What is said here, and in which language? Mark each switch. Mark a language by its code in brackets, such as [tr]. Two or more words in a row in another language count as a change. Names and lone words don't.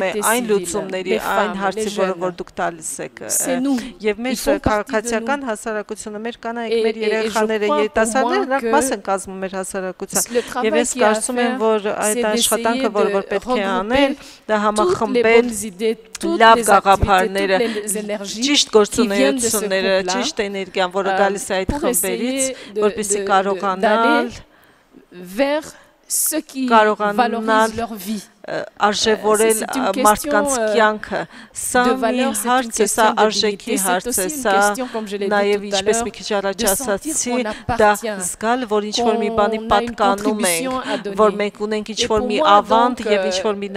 [hy] է այն լուծումների, այն հարցի, որ դուք տալիս եք եւ մեր քաղաքացիական հասարակությունը, մեր կանայք, մեր երեխաները, երիտասարդները, նրանք մաս են կազմում մեր հասարակության եւ ես կարծում եմ, որ այդ աշխատանքը, որ պետք է անել, դա համախմբել լավ գաղափարները, ճիշտ գործունեությունները, ճիշտ էներգիան, որը գալիս է այդ խմբերից, որպեսզի կարողանալ [fr] vers ce qui valorise leur vie. [hy] արժևորել մարդկանց կյանքը։ Սա մի հարց է, սա արժեքի հարց է, սա նաև ինչպես մի քիչ առաջ ասացի, դա զգալ, որ ինչ-որ մի բանի պատկանում ենք, որ մենք ունենք ինչ-որ մի ավանդ և ինչ-որ մի